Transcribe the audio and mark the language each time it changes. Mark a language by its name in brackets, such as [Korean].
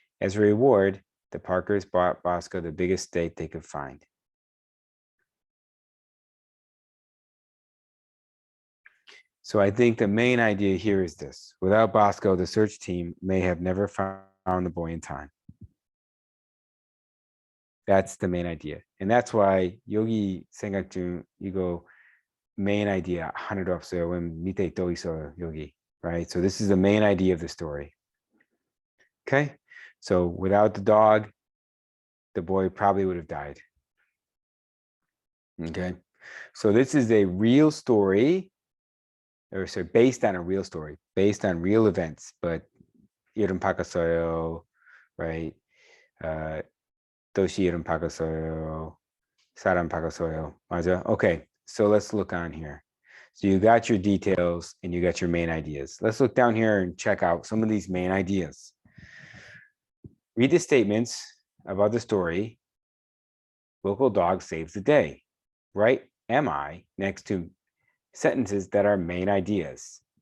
[English] As a reward, the Parkers bought Bosco the biggest steak they could find. So I think the main idea here is this. Without Bosco, the search team may have never found the boy in time. That's the main idea. And that's why [Korean] 여기 생각 중 이거 main idea 하나도 없어요. 밑에 또 있어요, 여기. Right? [English] So this is the main idea of the story. Okay? So without the dog, the boy probably would have died. Okay? So this is a real story, or so based on a real story, based on real events, but [Korean] 이름 바꿨어요, [English] right? [Korean] 도시 이름 바꿨어요, 사람 바꿨어요, 맞아? [English] Okay, so let's look on here. So you got your details and you got your main ideas. Let's look down here and check out some of these main ideas. Read the statements about the story. Local dog saves the day. Write am I next to sentences that are main ideas.